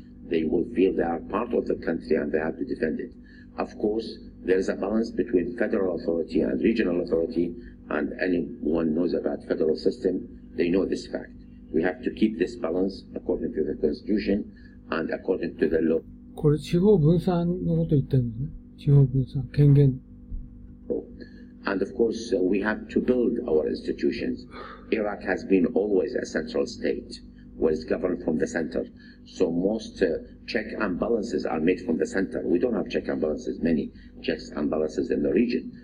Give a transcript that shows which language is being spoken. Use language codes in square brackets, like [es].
[en] They will feel they are part of the country and they have to defend it. Of course, there is a balance between federal authority and regional authority, and anyone knows about federal system, they know this fact. We have to keep this balance according to the Constitution and according to the law. [ja] これ地方分散のこと言ってるんですね。地方分散、権限。 [en] And of course, we have to build our institutions. Iraq has been always a central state, where it's governed from the center. So most check and balances are made from the center. We don't have check and balances, many checks and balances in the region.